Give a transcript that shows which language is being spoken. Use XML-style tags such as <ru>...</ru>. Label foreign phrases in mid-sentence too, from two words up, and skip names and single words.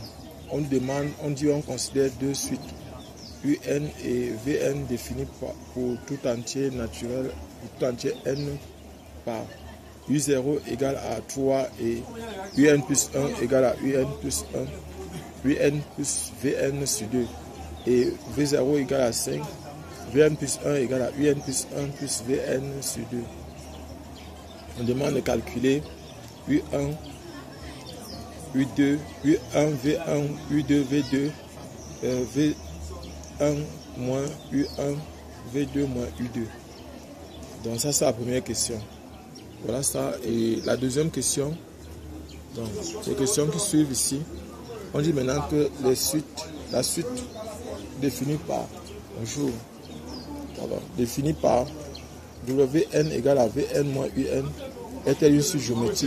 <fr>On considère 2 suites, UN et Vn définies pour tout entier naturel, tout entier n par U0 égale à 3 et UN plus 1 égale à UN plus 1, UN plus Vn sur 2 et V0 égale à 5, Vn plus 1 égale à UN plus 1 plus Vn sur 2. On demande de calculer U1, U2, U1, V1, U2, V2, V1 moins U1, V2 moins U2. Donc ça c'est la première question. Voilà ça. Et la deuxième question, donc les questions qui suivent ici, on dit maintenant que la suite définie par, définie par Wn égale à Vn moins Un est-elle une suite géométrique?</fr>